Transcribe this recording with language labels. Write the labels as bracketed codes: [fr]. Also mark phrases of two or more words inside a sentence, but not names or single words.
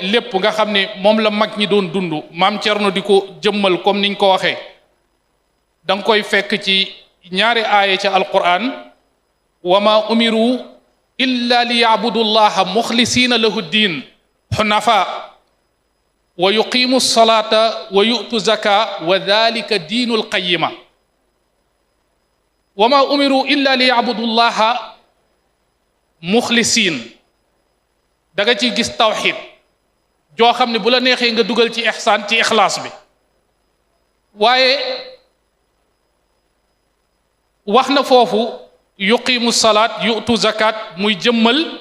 [wo] lépp nga xam ne moom la mag ñi doon dund maam Cerno di ko jëmmal comme niñ ko waxee da nga koy fekk ci ñaari aaya ca alquran [ar] وما أمروا إلا ليعبدوا الله مخلصين له الدين حنفاء ويقيموا الصلاة ويؤتوا الزكاة وذلك دين القيمة وما أمروا إلا ليعبدوا الله مخلصين [wo] da nga ci gis tawxid joo xam ne bu la neexee nga dugal ci ihsaan ci ixlaas bi waaye wax na foofu [ar] يقيموا الصلاة يؤتوا الزكاة [wo] muy jëmmal